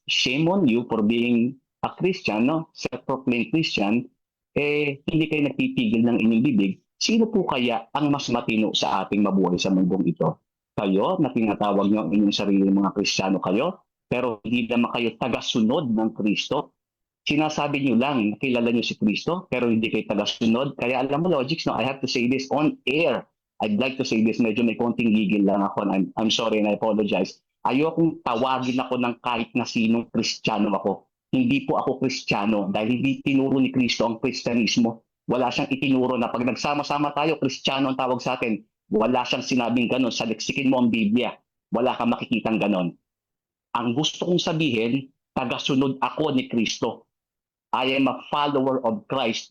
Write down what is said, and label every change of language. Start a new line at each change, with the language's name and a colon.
English: Shame on you for being a Christian, no?
Filipino: Self-proclaimed Christian, hindi kayo nagpipigil ng inyong bibig. Sino po kaya ang mas matino sa ating mabuhay sa mundong ito? Kayo na tinatawag nyo ang inyong sarili mga Kristiyano kayo, pero hindi naman kayo tagasunod ng Kristo. Sinasabi nyo lang, nakilala nyo si Kristo, pero hindi kayo tagasunod. Kaya alam mo,
English: Logics, no, I have to say this on air. I'd like to say this,
Filipino: medyo may konting gigil lang ako.
English: I'm sorry and I apologize.
Filipino: Ayokong tawagin ako ng kahit na sinong Kristiyano ako. Hindi po ako Kristiyano dahil hindi tinuro ni Kristo ang Kristyanismo. Wala siyang itinuro na pag nagsama-sama tayo, Kristiyano ang tawag sa atin. Wala siyang sinabing ganon. Saliksikin mo ang Biblia. Wala kang makikitang ganon. Ang gusto kong sabihin, tagasunod ako ni Kristo.
English: I am a follower of Christ.